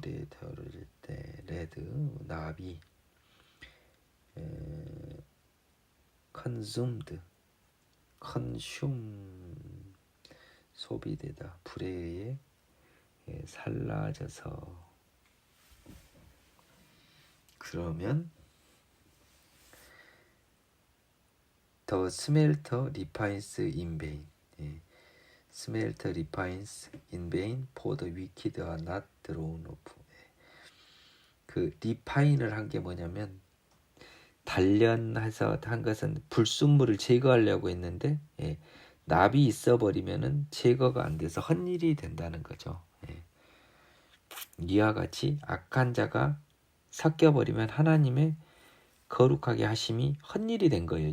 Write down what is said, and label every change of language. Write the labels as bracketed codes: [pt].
[ko] 데워질 때 레드 나비 [en] consumed consume [ko] 소비되다 불에 의해 살라져서 그러면 [en] The smelter refines in vain. smelter refines in vain for the wicked are not drawn off. [ko] 그 리파인을 한 게 뭐냐면 단련해서 한 것은 불순물을 제거하려고 했는데 납이 있어버리면은 제거가 안 돼서 헛일이 된다는 거죠. 이와 같이 악한 자가 섞여버리면 하나님의 거룩하게 하심이 헛일이 된 거예요.